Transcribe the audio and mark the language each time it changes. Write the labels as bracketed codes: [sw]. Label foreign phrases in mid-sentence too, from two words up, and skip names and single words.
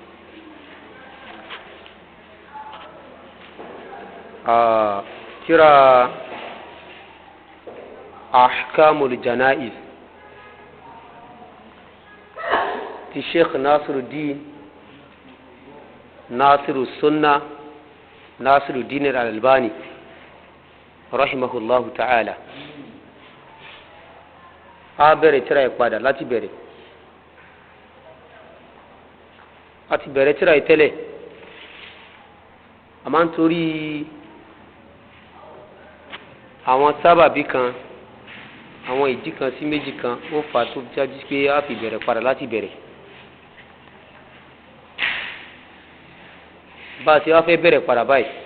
[yo] Tírà Ahkamul Janaiz ti Sheikh Nasiruddin Sunna Nasiruddin Al-Albani [ar] رحمه الله تعالى. [yo] A bẹ̀rẹ̀ tírà ìpadà láti bẹ̀rẹ̀ tírà ìtẹ́lẹ̀ a máa ń torí àwọn sábàbí kan àwọn ìdí kan sí méjì kan ó fà tó jáde pé a fi bẹ̀rẹ̀ padà láti bẹ̀rẹ̀ bá a ti wá fẹ́ bẹ̀rẹ̀ padà báyìí